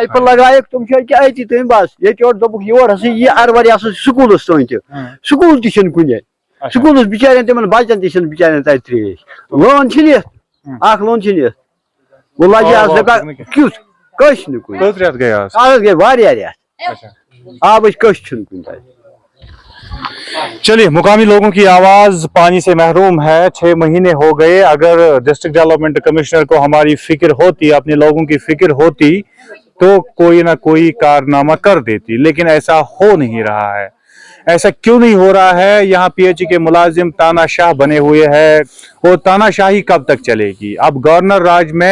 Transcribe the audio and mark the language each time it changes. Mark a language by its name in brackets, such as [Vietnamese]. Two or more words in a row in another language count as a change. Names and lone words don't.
[Kashmiri] پایپہٕ لگایکھ تِم چھِ أکیٛاہ أتی تٔمۍ بس ییٚتہِ یورٕ دوٚپُکھ یور ہسا یہِ اَرور یہِ ہسا سکوٗلس تام تہِ سکوٗل تہِ چھِنہٕ کُنہِ سکوٗلس بِچارٮ۪ن تِمن بچن تہِ چھِنہٕ بِچارٮ۪ن تتہِ ترٛیش لٲن چھِنہٕ یِتھ اکھ لٲن چھِنہٕ یِتھ وۄنۍ لگہِ آز دپان کیُتھ کٔش نہٕ کُنہِ کٔژ رٮ۪تھ گٔے آز آز گٔے واریاہ رٮ۪تھ آبٕچ کٔش چھُنہٕ کُنہِ تتہِ [Urdu] چلیے مقامی لوگوں کی آواز پانی سے محروم ہے 6 مہینے ہو گئے اگر [English] district development commissioner [Urdu] کو ہماری فکر ہوتی اپنے لوگوں کی فکر ہوتی تو کوئی نہ کوئی کارنامہ کر دیتی لیکن ایسا ہو نہیں رہا ہے ایسا کیوں نہیں ہو رہا ہے یہاں پی ایچ ای کے ملازم تانا شاہ بنے ہوئے ہیں اور تانا شاہی کب تک چلے گی اب گورنر راج میں